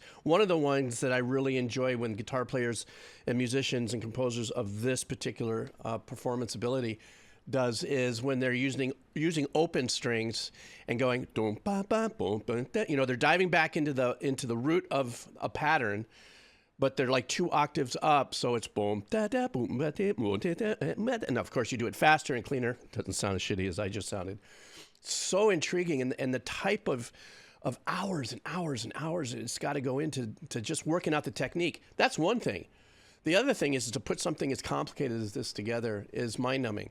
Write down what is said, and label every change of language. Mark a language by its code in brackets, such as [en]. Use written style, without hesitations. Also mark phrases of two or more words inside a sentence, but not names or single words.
[en] One of the ones that I really enjoy when guitar players and musicians and composers of this particular performance ability does is when they're using open strings and going dum ba ba boom boom. They're diving back into the root of a pattern, but they're like 2 octaves up, so it's boom da da boom ba da boom da da. And of course, you do it faster and cleaner. Doesn't sound as shitty as I just sounded. So intriguing, and the type of hours and hours and hours it's got to go into just working out the technique. That's one thing. The other thing is to put something as complicated as this together is mind-numbing.